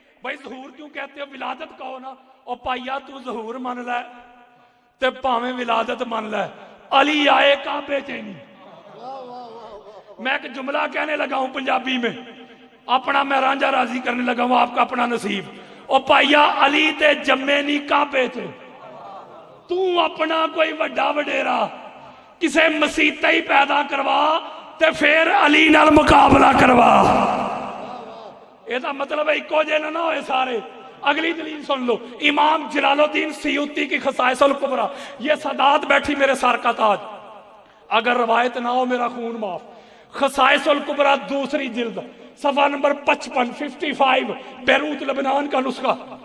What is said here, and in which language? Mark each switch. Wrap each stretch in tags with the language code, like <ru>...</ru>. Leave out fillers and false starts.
<ur>بھائی ظہور کیوں کہتے ہو؟ ولادت کہو نا.</ur> <pa>اور پائیا تو ظہور من لے تے پاویں ولادت من لے.</pa> <ur>علی آئے کعبے چینی. میں ایک جملہ کہنے لگا ہوں پنجابی میں, اپنا میں رانجھا راضی کرنے لگا ہوں, آپ کا اپنا نصیب.</ur> <pa>او پائیا علی تے جمے نہیں کعبے تے. تو اپنا کوئی وڈا وڈیرا کسے مسیطہ ہی پیدا کروا تے پھر علی نال مقابلہ کروا.</pa> <ur>یہ مطلب ہے</ur> <pa>ایکو جے نہ ہوئے سارے.</pa> <ur>اگلی دلیل سن لو, امام جلال الدین سیوطی کی خصائص الکبریٰ. یہ سادات بیٹھی میرے سر کا تاج, اگر روایت نہ ہو میرا خون معاف. خصائص الکبریٰ دوسری جلد صفحہ نمبر 55 بیروت لبنان کا نسخہ.</ur>